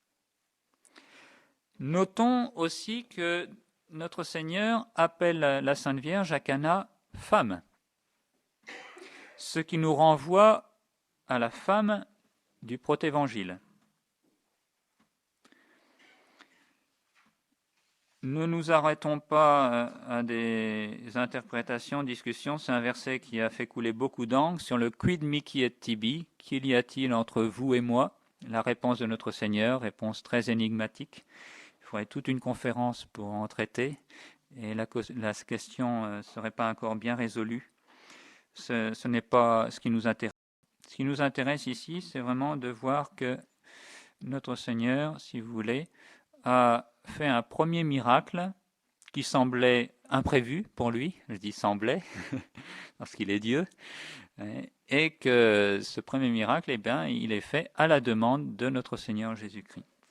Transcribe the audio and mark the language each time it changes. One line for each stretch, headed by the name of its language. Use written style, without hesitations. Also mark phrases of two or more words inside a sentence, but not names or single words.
French: Notons aussi que notre Seigneur appelle la Sainte Vierge à Cana femme, ce qui nous renvoie à la femme du protévangile. Ne nous arrêtons pas à des interprétations, discussions. C'est un verset qui a fait couler beaucoup d'encre sur le
Latin: quid mihi et tibi.
French: Qu'il y a-t-il entre vous et moi? La réponse de notre Seigneur, réponse très énigmatique. Il faudrait toute une conférence pour en traiter. Et la question ne serait pas encore bien résolue. Ce n'est pas ce qui nous intéresse. Ce qui nous intéresse ici, c'est vraiment de voir que notre Seigneur, si vous voulez, a fait un premier miracle qui semblait imprévu pour lui, je dis semblait, parce qu'il est Dieu, et que ce premier miracle, eh bien, il est fait à la demande de notre Seigneur Jésus-Christ.